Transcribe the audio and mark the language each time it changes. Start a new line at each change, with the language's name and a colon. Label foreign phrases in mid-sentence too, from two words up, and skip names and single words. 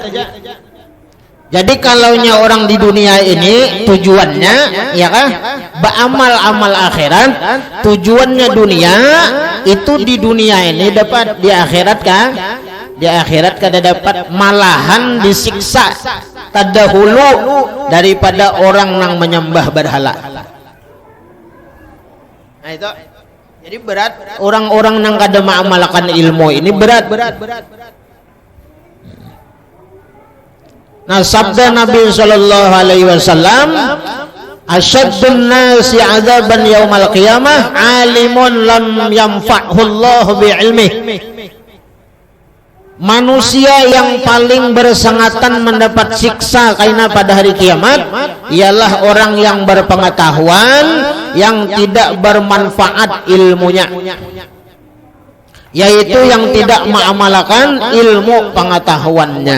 Banjar: Jadi kalaunya orang di dunia ini tujuannya ya kan beramal akhirat, tujuannya dunia itu di dunia ini dapat, di akhirat kan di akhirat kada dapat, malahan disiksa terdahulu daripada orang yang menyembah berhala. Nah itu jadi berat orang-orang yang kada mengamalkan ilmu ini berat. Nah sabda Nabi
Arabic: صلى الله عليه وسلم أشد الناس عذابا يوم القيامة عالم لم ينفعه الله بعلمه.
Indonesian: Manusia yang paling bersengatan mendapat siksa karena pada hari kiamat ialah orang yang berpengetahuan yang tidak bermanfaat ilmunya, yaitu yang tidak mengamalkan ilmu pengetahuannya.